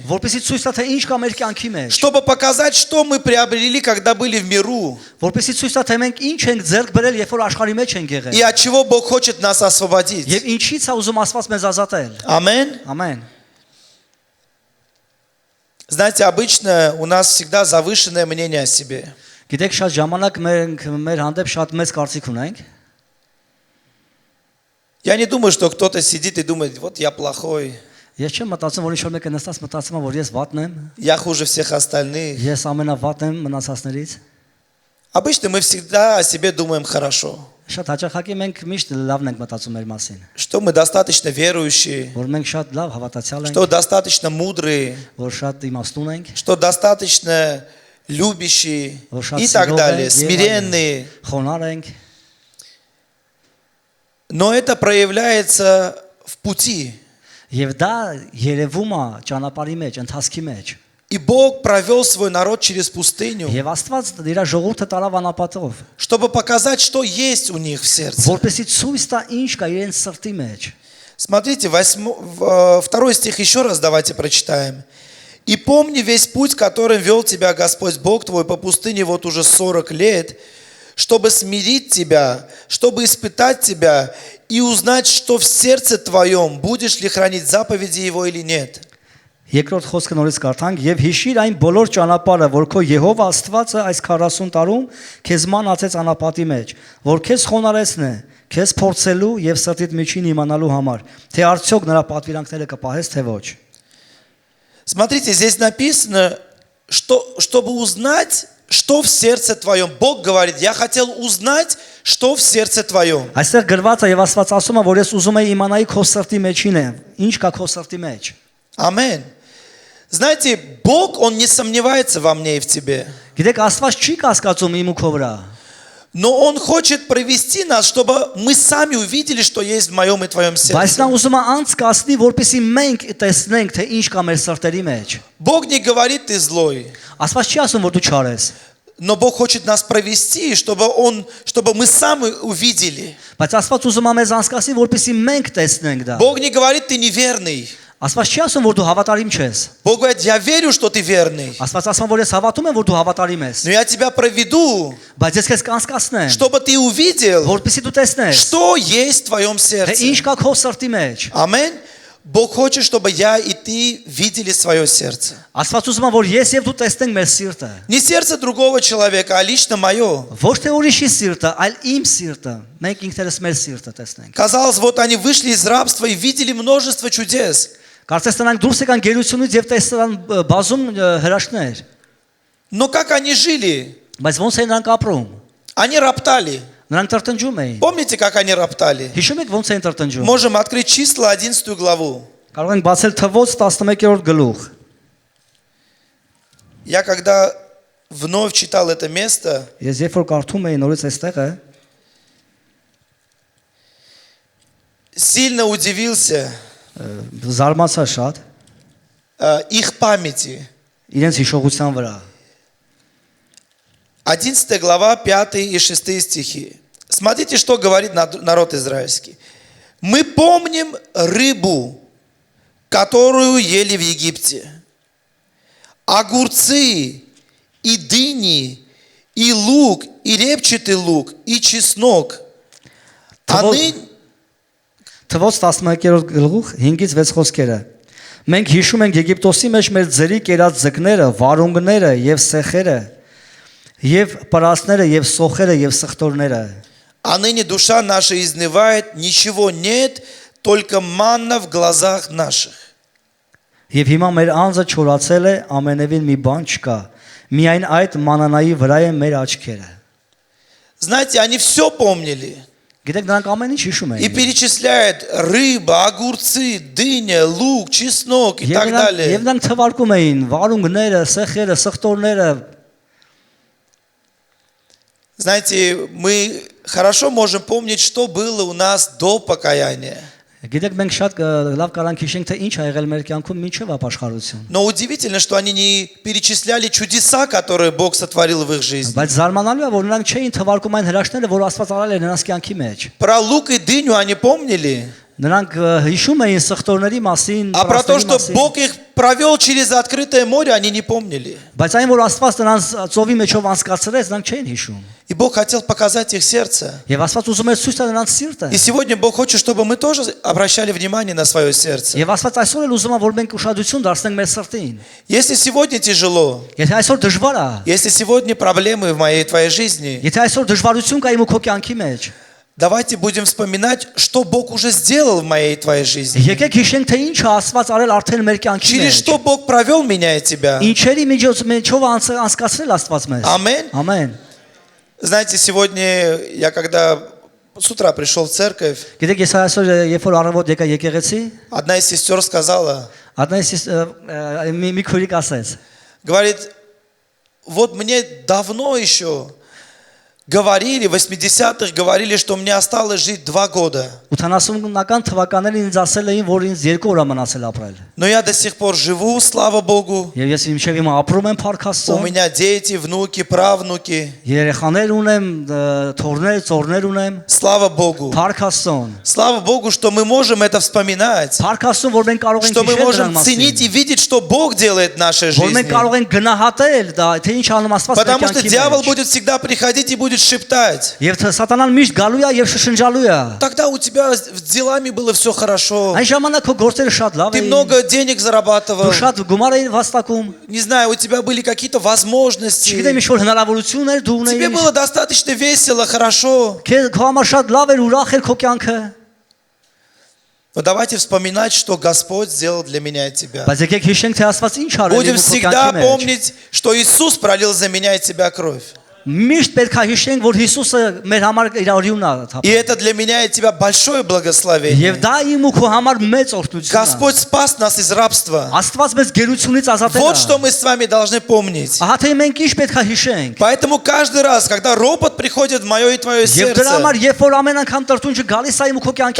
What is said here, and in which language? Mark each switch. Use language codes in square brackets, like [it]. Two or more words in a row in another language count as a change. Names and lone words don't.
[hy] որպեսզի ցույց տա թե ինչ կա մեր կյանքի մեջ, [ru] Чтобы показать, что мы приобрели, когда были в миру. [hy] որպեսզի ցույց տա թե մենք ինչ ենք ձեռք բերել, երբ որ աշխարհի մեջ ենք [ru] И [hy] եղել, [ru] от чего Бог хочет нас освободить. [hy] եւ ինչից է ուզում Աստված մեզ ազատել։ [ru] Аминь. [hy] Ամեն։ [ru] Знаете, обычно у нас всегда завышенное мнение о себе. [hy] Գիտեք, շատ ժամանակ մենք մեր հանդեպ շատ մեծ կարծիք ունենք։ [ru] Я не думаю, что кто-то сидит и думает, вот я плохой, [hy] Ես չեմ մտածում, որ ինչ-որ մեկը նստած մտածում է, որ ես վատն եմ, [ru] я хуже всех остальных. [hy] ես ամենավատն եմ մնացածներից։ [ru] Обычно мы всегда о себе думаем хорошо, [hy] Շատ հաճախակի մենք միշտ լավն ենք մտածում մեր մասին, [ru] что мы достаточно верующие, [hy] որ մենք շատ լավ հավատացյալ ենք, [ru] что достаточно мудрые, [hy] որ շատ իմաստուն ենք, [ru] что достаточно любящие [hy] որ շատ [ru] и так [hy] սիրող [ru] далее, [hy] ենք, եւ [ru] смиренные. [hy] խոնար ենք, [ru] Но это проявляется в пути. [hy] եւ դա երևում է ճանապարհի մեջ, ընթացքի մեջ։ [ru] И Бог провел свой народ через пустыню, [hy] Եվ Աստված իր ժողովուրդը տարավ անապատով, [ru] чтобы показать, что есть у них в сердце. [hy] որպեսզի ցույց տա ինչ կա իրենց սրտի մեջ։ [ru] Смотрите, 2 стих еще раз давайте прочитаем. «И помни весь путь, которым вел тебя Господь Бог твой по пустыне вот уже 40 лет, чтобы смирить тебя, чтобы испытать тебя и узнать, что в сердце твоем, будешь ли хранить заповеди Его или нет». [hy] Երկրորդ խոսքը նորից կարդանք եւ հիշիր այն բոլոր ճանապարհը, որ քո Եհովա Աստվածը այս 40 տարում քեզ մանացեց անապատի մեջ, որ քեզ խոնարհեցնե, քեզ փորձելու եւ սրտիդ միջին իմանալու համար, թե արդյոք նրա պատվիրանքները կպահես թե ոչ։ [ru] Смотрите, здесь написано, что, чтобы узнать, что в сердце твоем. Бог говорит, я хотел узнать, что в сердце твоем. [hy] Այստեղ գրված է եւ Աստված ասում է, որ ես ուզում եմ իմանայի քո սրտի մեջին է, ինչ կա քո սրտի մեջ։ [ru] Аминь. Знаете, Бог, Он не сомневается во мне и в тебе. [hy] Գիտեք, Աստված չի կասկածում իմ ու քո վրա, [ru] Но Он хочет провести нас, чтобы мы сами увидели, что есть в моем и твоем [hy] բայց նա [ru] сердце. [hy] ուզում է անցկացնի, որպեսզի մենք տեսնենք, թե ինչ կա մեր սրտերի մեջ։ [ru] Бог не говорит, ты злой. [hy] Աստված չի ասում, որ դու չար ես, [ru] Но Бог хочет нас провести, чтобы мы сами увидели. [hy] բայց Աստված ուզում է մեզ անցկացնի, որպեսզի մենք տեսնենք դա։ [ru] Бог не говорит, ты неверный. [hy] Աստված չի ասում, որ դու հավատարիմ չես։ [ru] Бог говорит, я верю, что ты верный, [hy] Աստված ասում որ ես հավատում եմ, որ դու հավատարիմ ես։ [ru] но я тебя проведу, [hy] Բայց ես քեզ կանցկացնեմ, [ru] чтобы ты увидел, [hy] որպեսզի դու տեսնես, [ru] что есть в твоем [hy] թե [ru] сердце. [hy] ինչ կա քո սրտի մեջ։ [ru] Аминь. Бог хочет, чтобы я и ты видели свое сердце. [hy] Աստված ուզում է, որ ես եւ դու տեսնենք մեր սիրտը։ [ru] Не сердце другого человека, а лично мое. [hy] Ոչ թե ուրիշի սիրտը, այլ իմ սիրտը։ Մենք ինքներս մեր սիրտը տեսնենք։ [ru] Казалось, вот они вышли из рабства и видели множество чудес. [hy] Կարծես նրանք դուրս եկան գերությունից եւ տեսան բազում հրաշքներ, [ru] Но как они жили? [hy] բայց ոնց են նրանք ապրում։ [ru] Они роптали. [hy] Նրանք տրտնջում էին։ [ru] Помните, как они роптали? [hy] Հիշում եք ոնց են տրտնջում։ [ru] Можем открыть числа 11 главу. [hy] Կարող ենք բացել Թվոց 11-րդ գլուխ։ [ru] Я когда вновь читал это место, [hy] Ես երբ որ կարդում էի նորից այստեղը, [ru] сильно удивился [hy] զարմացա շատ [ru] их памяти. [hy] իրենց հիշողության վրա։ [ru] 11 глава, 5 и 6 стихи. Смотрите, что говорит народ израильский. Мы помним рыбу, которую ели в Египте, огурцы, и дыни, и лук, и репчатый лук, и чеснок. А ныне... [hy] Թվոց 11-րդ գլուխ 5-ից 6 խոսքերը։ Մենք հիշում ենք Եգիպտոսի մեջ մեր ձրի կերած ձկները, վարունգները եւ սեխերը, եւ պարասները եւ սոխերը եւ սխտորները։ [ru] А ныне душа наша изнывает, ничего нет, только манна в глазах наших. [hy] Եվ հիմա մեր անձը չորացել է, ամենևին մի բան չկա։ Միայն այդ մանանայի վրա է մեր աչքերը։ [ru] Знаете, они все помнили. [hy] Գիտեք, նրանք ամեն ինչ հիշում [ru] И [hy] էին։ [ru] перечисляет рыба, огурцы, дыня, лук, чеснок и так [hy] Եվ [ru] далее. [hy] նրանք թվարկում էին վարունգները, սեխերը, սխտորները։ [ru] Знаете, мы хорошо можем помнить, что было у нас до покаяния. [hy] Գիտեք, մենք շատ լավ կարանք հիշենք, թե ինչ ա եղել մեր կյանքում մինչև ապաշխարություն։ [ru] Но удивительно, что они не перечисляли чудеса, которые Бог сотворил в их жизни. [hy] Բայց զարմանալի է, որ նրանք չէին թվարկում այն հրաշքները, որ Աստված արել է նրանց կյանքի մեջ։ [ru] Про лук и дыню они помнили, [hy] Նրանք հիշում էին սխտորների մասին, [ru] а про то, [hy] պարասների [ru] что [hy] մասին, [ru] Бог их провел через открытое море, они не помнили. [hy] բայց այն, որ Աստված նրանց ծովի մեջով անցկացրեց, նրանք չէին հիշում։ [ru] И Бог хотел показать их сердце. [hy] Եվ Աստված ուզում էր ցույց տալ նրանց սիրտը։ [ru] И сегодня Бог хочет, чтобы мы тоже обращали внимание на свое сердце. [hy] Եվ Աստված այսօր էլ ուզում է, որ մենք ուշադրություն դարձնենք մեր սրտին։ [ru] Если сегодня тяжело, [hy] Եթե այսօր դժվար է, [ru] если сегодня проблемы в моей и твоей жизни, [hy] եթե այսօր դժվարություն կա իմ ու քո կյանքի մեջ, [ru] давайте будем вспоминать, что Бог уже сделал в моей и твоей жизни. [hy] եկեք հիշենք, թե ինչ է Աստված արել արդեն մեր կյանքի [ru] Через [hy] մեջ։ [ru] что Бог провел меня и тебя. [hy] Ինչերի միջով անցկացրել Աստված մեզ։ [ru] Аминь. [hy] Ամեն։ [ru] Знаете, сегодня я когда с утра пришел в церковь, [hy] Գիտեք, ես այսօր երբ որ առավոտ եկա եկեղեցի, [ru] одна из сестер сказала, [hy] Ատնես մի քուրիկ ասեց, [ru] говорит, вот мне давно еще говорили, в 80-х говорили, что мне осталось жить 2 года. [hy] 80-ական թվականներին ինձ ասել էին, որ ինձ 2 օր մնացել ապրել։ [ru] Но я до сих пор живу, слава Богу. [hy] Եվ ես մինչև հիմա ապրում եմ Փառք [ru] У [hy] Աստծո։ [ru] меня дети, внуки, правнуки. [hy] Երեխաներ ունեմ, թորներ, ծորներ ունեմ։ [ru] Слава Богу. [hy] Փառք Աստծոն։ [ru] Слава Богу, что мы можем это вспоминать. [hy] Փառք Աստծոն, որ մենք կարող ենք [ru] Что мы [hy] հիշել [ru] можем [hy] դրանց [ru] ценить [hy] մասին։ [ru] и видеть, что Бог делает в нашей [hy] Որ մենք [ru] жизни. [hy] կարող ենք գնահատել դա, թե ինչ անում Աստված մեր [ru] Потому что [hy] կյանքի [ru] дьявол [hy] մեջ։ [ru] будет всегда приходить и будет шептать. [hy] Եվ սատանան միշտ գալու է եւ շշնջալու է։ [ru] Тогда у тебя с делами было все хорошо. [hy] Այն ժամանակ քո գործերը շատ լավ [ru] Ты [hy] էին։ [ru] много денег зарабатывал. [hy] Դու շատ գումար էին վաստակում։ [ru] Не знаю, у тебя были какие-то возможности. [hy] Չգիտեմ ինչ որ հնարավորություններ դու [ru] Тебе [hy] ունեիր։ [ru] было достаточно весело, хорошо. [hy] Քո համար շատ լավ էր, ուրախ էր քո կյանքը։ [ru] Но давайте вспоминать, что Господь сделал для меня и тебя. [hy] Բայց եկեք հիշենք, թե Աստված ինչ արել [ru] Будем [hy] է քո [ru] всегда [hy] կյանքի մեջ։ [ru] помнить, что Иисус пролил за меня и тебя кровь. [hy] Միշտ պետք է հիշենք, որ Հիսուսը մեր համար իր օրյունն է [ru] И [hy] թափել։ [ru] это для меня и тебя большое благословение. [hy] Եվ դա իմ ու քո համար մեծ օրհնություն է։ [ru] Господь спас нас из рабства. [hy] Աստված մեզ գերությունից ազատել [ru] Вот [hy] է։ [ru] что мы с вами должны помнить. [hy] Ահա թե մենք ինչ պետք է հիշենք։ [ru] Поэтому каждый раз, когда ропот приходит в мое и твое [hy] Եվ դրա համար, [ru] сердце, [hy] երբ որ ամեն անգամ տրտունջը галիս է իմ ու քո կյանքի